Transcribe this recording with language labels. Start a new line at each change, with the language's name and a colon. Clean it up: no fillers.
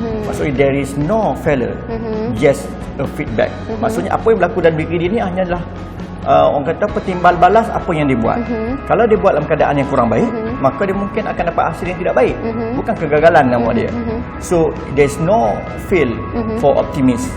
English: Maksudnya there is no failure, just a feedback.
Malay: Maksudnya apa yang berlaku dalam diri dia ni hanyalah orang kata petimbal balas apa yang dia buat. Kalau dia buat dalam keadaan yang kurang baik, maka dia mungkin akan dapat hasil yang tidak baik. Bukan kegagalan nama dia.
English: So there's no fail for optimist.